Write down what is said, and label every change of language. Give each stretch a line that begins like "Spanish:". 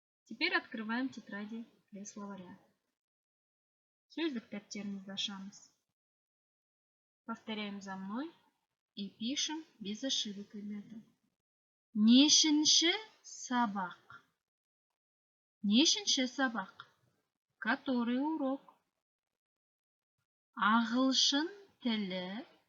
Russian: Теперь открываем тетради для словаря.
Kazakh: Сөздік дәптерімізді ашамыз.
Russian: Повторяем за мной и пишем без ошибок, ребята.
Kazakh: Нешінші сабақ? Нешінші сабақ?
Russian: Который урок?
Kazakh: Ағылшын тілі.